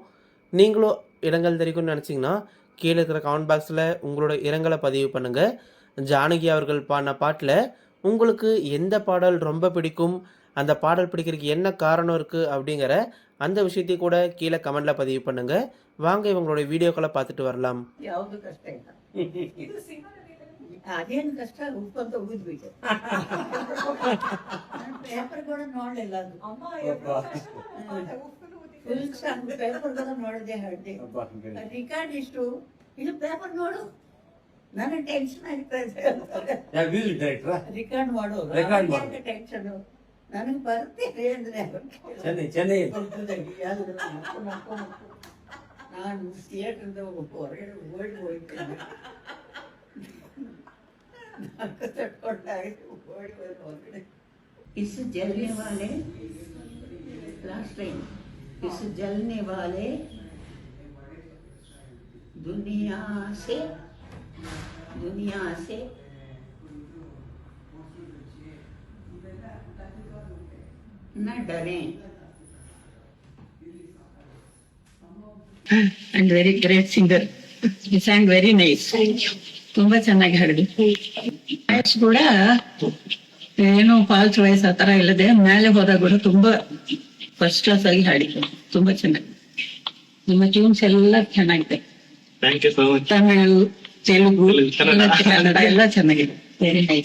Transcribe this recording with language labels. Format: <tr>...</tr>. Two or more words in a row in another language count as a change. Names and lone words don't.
<ta>நீங்களும் இரங்கல் தெரிவிக்கணும்னு நினச்சிங்கன்னா கீழே இருக்கிற கமெண்ட் பாக்ஸில் உங்களோட இரங்கலை பதிவு பண்ணுங்கள். ஜானகி அவர்கள் பாடின பாட்டில் உங்களுக்கு எந்த பாடல் ரொம்ப பிடிக்கும், அந்த பாடல் பிடிக்கிறதுக்கு என்ன காரணம் இருக்குது அப்படிங்கிற அந்த விஷயத்தையும் கூட கீழே கமெண்டில் பதிவு பண்ணுங்கள். வாங்க இவங்களுடைய வீடியோக்களை பார்த்துட்டு வரலாம்.</ta> <kn>ಯಾವುದು ಕಷ್ಟ ಇಲ್ಲ. ಅದೇನು ಕಷ್ಟ ಉಪ್ಪಂತ ಉಗಿದ್ಬಿಟ್ಟು ಪೇಪರ್ ಕೂಡ ನೋಡ್ಲಿಲ್ಲ ಅದು</kn> <en>full song paper</en> <kn>ಕೂಡ ನೋಡದೆ ಹೇಳ್ದೆ ರಿಕಾರ್ಡ್ ಇಷ್ಟು ಇದು ಪೇಪರ್ ನೋಡು ನನಗೆ ಟೆನ್ಷನ್ ಆಗ್ತಾ ಇದೆ. ರಿಕಾರ್ಡ್ ಮಾಡು ಟೆನ್ಷನ್ ನನಗೆ ಬರ್ತೇನೆ ಅಂದ್ರೆ ನಾನು ಥಿಯೇಟರ್ದ ಹೊರಗಡೆ ಹೋಗ್ತೇನೆ</kn> <hi>इस जलने वाले</hi> <en>last time</en> <hi>इस जलने वाले दुनिया से न डरें.</hi> <en>And very great singer. He sang very nice.</en> <kn>ತುಂಬಾ ಚೆನ್ನಾಗಿ ಹಾಡಿದ್ರು. ವಾಯ್ಸ್ ಕೂಡ ಏನು</kn> <en>false voice</en> <kn>ಆತರ ಇಲ್ಲದೆ ಮೇಲೆ ಹೋದಾಗ ಕೂಡ ತುಂಬಾ</kn> <en>first class</en> <kn>ಆಗಿ ಹಾಡಿದ್ರು. ತುಂಬಾ ಚೆನ್ನಾಗಿ ನಿಮ್ಮ ಟ್ಯೂನ್ಸ್ ಎಲ್ಲ ಚೆನ್ನಾಗಿದೆ. ತಮಿಳು, ತೆಲುಗು, ಕನ್ನಡ ಎಲ್ಲ ಚೆನ್ನಾಗಿದೆ.</kn> <en>very nice.</en>